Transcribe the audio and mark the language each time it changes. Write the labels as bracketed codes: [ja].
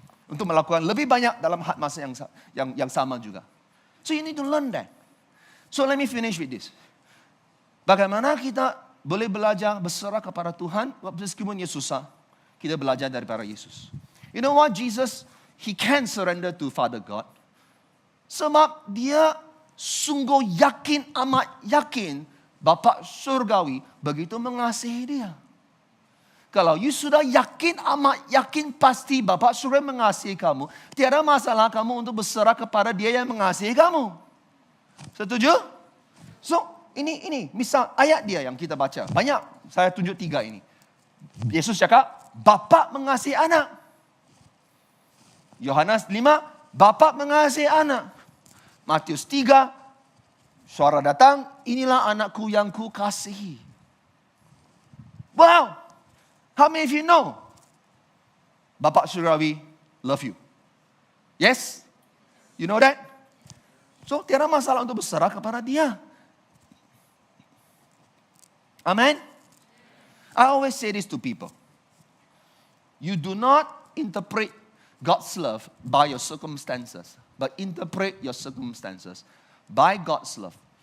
[ms] Untuk melakukan lebih banyak dalam masa yang sama juga. [en] So you need to learn that. So let me finish with this. [ms] Bagaimana kita boleh belajar berserah kepada Tuhan, meskipun ia susah, kita belajar daripada Yesus. [en] You know what, Jesus, He can surrender to Father God. [ms] Sebab dia sungguh yakin, amat yakin, Bapa Surgawi begitu mengasihi dia. Kalau you sudah yakin, amat yakin pasti Bapa Surga mengasihi kamu. Tiada masalah kamu untuk berserah kepada dia yang mengasihi kamu. Setuju? So, ini misal ayat dia yang kita baca. Banyak, saya tunjuk 3 ini. Yesus cakap, Bapa mengasihi anak. Yohanes 5, Bapa mengasihi anak. Matius 3, suara datang, inilah anakku yang ku kasihi. [en] Wow! How many of you know? Bapa Surgawi love you. Yes? You know that? [ms] So, tiada masalah untuk berserah kepada dia. Amen? [en] I always say this to people. You do not interpret God's love by your circumstances, but interpret your circumstances by God's love.